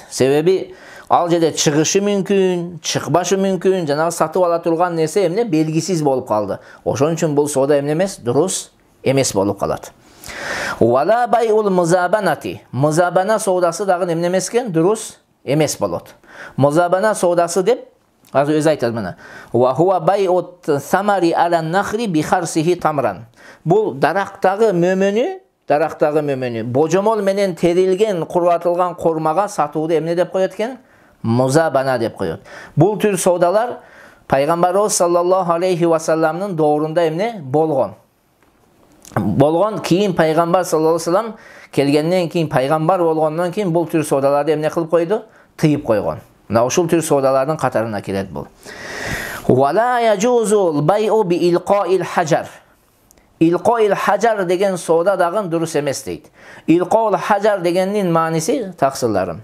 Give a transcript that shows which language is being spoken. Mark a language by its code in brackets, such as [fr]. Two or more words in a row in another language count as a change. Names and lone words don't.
[ky] Себеби ал жерде чыгышы мүмкүн, чыкпашы мүмкүн, жанагы сатып ала турган нерсе эмне белгисиз болуп калды. Ошон үчүн бул соода эмне эмес, дурус эмес болуп калат. [ar] ولا بيع المزابنة. [ky] Музабана соодасы дагы эмне эмес экен, дурус эмес болот. Музабана соодасы деп азыр өзү айтат мына. [ar] وهو بيع الثمر على النخل بخرصه تمرا. [ky] Бул дарактагы мөмөнү, божомол менен терилген, курулатылган кормага сатууду эмне деп коет экен? Музабана деп коет. Бул түр соодалар Пайгамбарыбыз [ar] صلى الله عليه وسلمдын [ky] доорунда эмне болгон. Кийин Пайгамбар [ar] صلى الله عليه وسلم [ky] келгенден кийин, пайгамбар болгондон кийин бул түр соодаларды эмне кылып койду? Тыйып койгон. Мына ушул түр соодалардын катарына кирет бул. [ar] ولا يجوز البيع بإلقاء الحجر. إلقاء الحجر [ky] деген соода дагы дурус эмес дейт. [ar] إلقاء الحجر [ky] дегендин мааниси таксырларым.